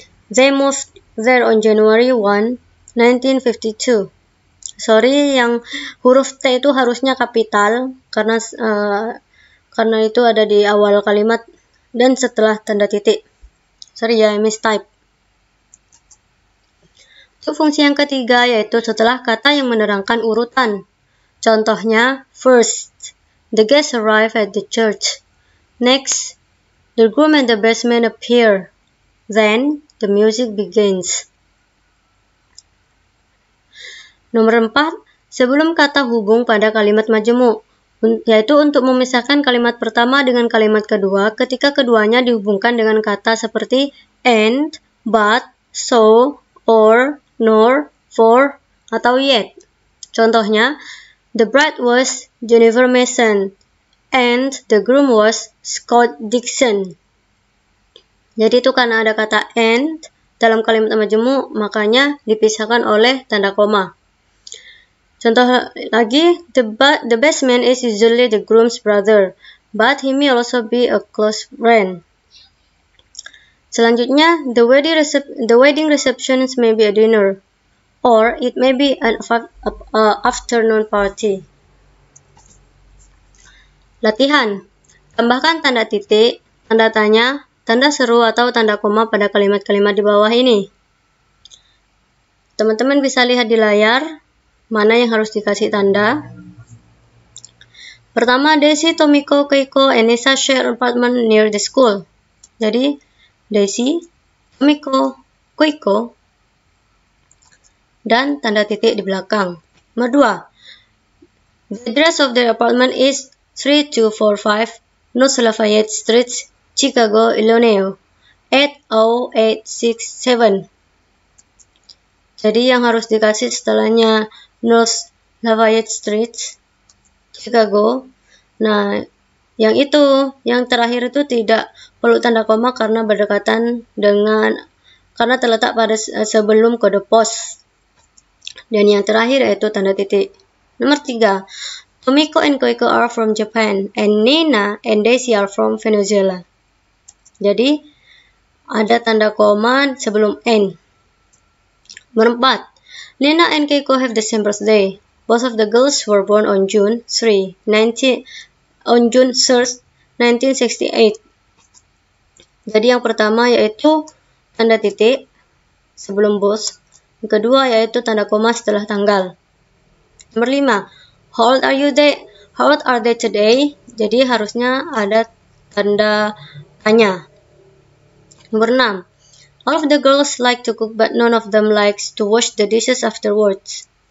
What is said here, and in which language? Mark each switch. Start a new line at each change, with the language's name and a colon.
English: They moved there on January 1, 1952.
Indonesian: Sorry, yang huruf T itu harusnya kapital karena itu ada di awal kalimat dan setelah tanda titik. Sorry ya, mistype. Untuk fungsi yang ketiga yaitu setelah kata yang menerangkan urutan. Contohnya,
English: first, the guests arrive at the church. Next, the groom and the best man appear. Then, the music begins.
Indonesian: Nomor 4, sebelum kata hubung pada kalimat majemuk, yaitu untuk memisahkan kalimat pertama dengan kalimat kedua ketika keduanya dihubungkan dengan kata seperti and, but, so, or, nor, for, atau yet. Contohnya,
English: the bride was Jennifer Mason and the groom was Scott Dixon.
Indonesian: Jadi itu karena ada kata and dalam kalimat majemuk, makanya dipisahkan oleh tanda koma. Contoh lagi,
English: the best man is usually the groom's brother, but he may also be a close friend.
Indonesian: Selanjutnya,
English: the wedding receptions may be a dinner, or it may be an afternoon party.
Indonesian: Latihan. Tambahkan tanda titik, tanda tanya, tanda seru atau tanda koma pada kalimat-kalimat di bawah ini. Teman-teman bisa lihat di layar mana yang harus dikasih tanda. Pertama,
English: Daisy, Tomiko, Keiko, and Nisa share apartment near the school.
Indonesian: Jadi, Daisy, Tomiko, Keiko, dan tanda titik di belakang. Nomor 2,
English: the address of their apartment is 3245 North Lafayette Street, Chicago, Illinois, 80867.
Indonesian: Jadi yang harus dikasih setelahnya North Lafayette Street, Chicago. Nah, Yang terakhir itu tidak perlu tanda koma karena berdekatan karena terletak pada sebelum kode pos. Dan yang terakhir yaitu tanda titik. Nomor 3.
English: Tomiko and Koiko are from Japan and Nina and Daisy are from Venezuela.
Indonesian: Jadi ada tanda koma sebelum N. Nomor 4.
English: Nina and Keiko have the same birthday. Both of the girls were born on June 3, 1968.
Indonesian: Jadi yang pertama yaitu tanda titik sebelum both. Yang kedua yaitu tanda koma setelah tanggal. Nomor 5.
English: How old are they today?
Indonesian: Jadi harusnya ada tanda tanya. Nomor 6.
English: All of the girls like to cook but none of them likes to wash the dishes afterwards.